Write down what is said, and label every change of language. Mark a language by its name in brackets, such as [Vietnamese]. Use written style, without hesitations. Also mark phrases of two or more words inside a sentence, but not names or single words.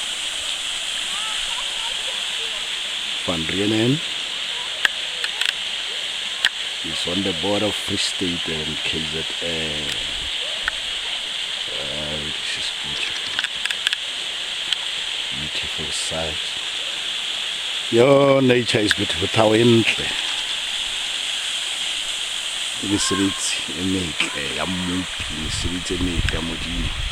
[English] Van Reenen is on the border of Free State and KZN. This is beautiful. Beautiful sight. Your nature is beautiful. Tawentle. [Tswana] Mesebetsi e metle ya mmupi, mesebetsi e metle ya Modimo.